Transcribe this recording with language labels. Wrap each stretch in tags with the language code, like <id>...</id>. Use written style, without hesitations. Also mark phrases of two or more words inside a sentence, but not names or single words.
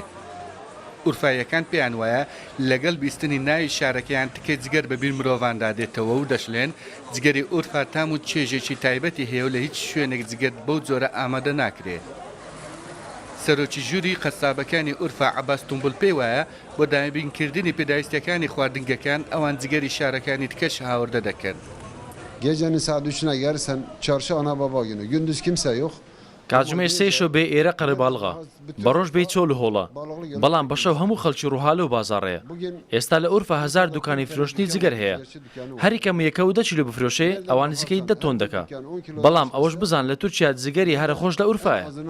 <ckb>ئورفایەکان پێیان وایە لەگەڵ بیستنی ناوی شارەکەیان تکەی جگەر بەبیر مرۆڤاندا دێتەوە و دەشلێن جگەری ئورفا تام و چێژێکی تایبەتی هەیە و لە هیچ شوێنێک جگەر بەو جۆرە ئامادە ناکرێت. سەرۆکی ژووری قەسابەکانی ئورفا عەباس تومبل پێی وایە بۆ دابینکردنی پێداویستیەکانی خواردنگەکان ئەوان جگەری شارەکانی تکەش هاوردە دەکەن.</ckb> <tr>Gecenin saat 3'üne gelirsen çarşı ana baba günü. Gündüz kimse yok.</tr> <ckb>کاتژمێ سێشە بێ ئێرە قەرەباڵغا بەڕۆژ بێ چۆل هۆڵە بەڵام بەشەو هەموو خەڵکی ڕووهالە و بازاڕەیە ئێستا لە ئورفا 1000 دوکانی فرۆشتنی جگەر هەیە هەری کەم یەکە و 10 کیلۆ بفرۆشێ ئەوان نزیکەی 10 تۆن دەکا بەڵام ئەوەش بزان لە تورکیا جگەری هەرە خۆش لە ئورفایە</ckb>